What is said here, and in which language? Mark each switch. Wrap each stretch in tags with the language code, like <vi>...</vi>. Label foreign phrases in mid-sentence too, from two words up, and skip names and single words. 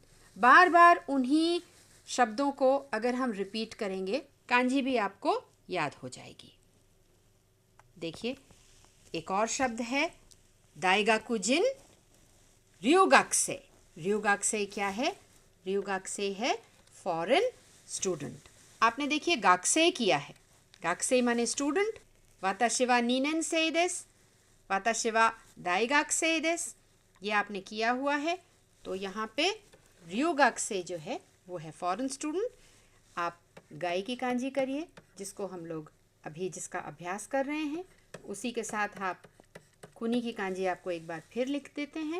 <hi>बार बार उन्हीं शब्दों को अगर हम रिपीट करेंगे, कांजी भी आपको याद हो जाएगी। देखिए एक और शब्द है</hi> <ja>大学人 留学生.</ja> <hi>ryugakusei क्या है? ryugakusei है</hi> <en>foreign student.</en> <hi>आपने देखिए गाकुसेई किया है। गाकुसेई माने स्टूडेंट।</hi> <ja>私は2年生です. 私は大学生です.</ja> <hi>ये आपने किया हुआ है। तो यहाँ पे ryugakusei जो है वो है</hi> <en>foreign student.</en> <hi>आप गाई की कांजी करिए, जिसको हम लोग अभी जिसका अभ्यास कर रहे हैं। उसी के साथ आप कुनी की कांजी आपको एक बार फिर लिख देते हैं।</hi>